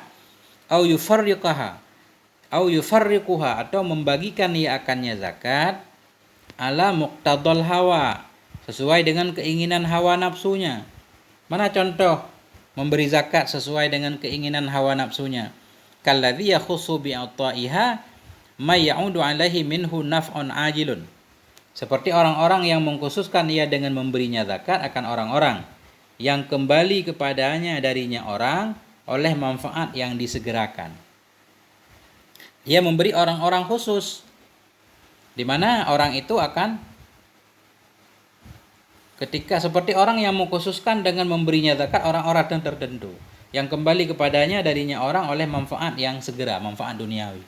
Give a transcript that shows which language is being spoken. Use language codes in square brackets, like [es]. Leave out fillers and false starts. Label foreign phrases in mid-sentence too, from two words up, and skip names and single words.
[ar] أو يفرقها [id] atau membagikan ia akannya zakat [ar] على مقتضى الهوى, [id] sesuai dengan keinginan hawa nafsunya. Mana contoh memberi zakat sesuai dengan keinginan hawa nafsunya? [ar] كالذي يخص بإعطائها من يعود عليه منه نفع عاجل. [id] Seperti orang-orang yang mengkhususkan ia dengan memberinya zakat akan orang-orang yang kembali kepadanya darinya orang oleh manfaat yang disegerakan. Dia memberi orang-orang khusus, di mana orang itu akan ketika seperti orang yang mengkhususkan dengan memberinya zakat orang-orang tertentu yang kembali kepadanya darinya orang oleh manfaat yang segera, manfaat duniawi.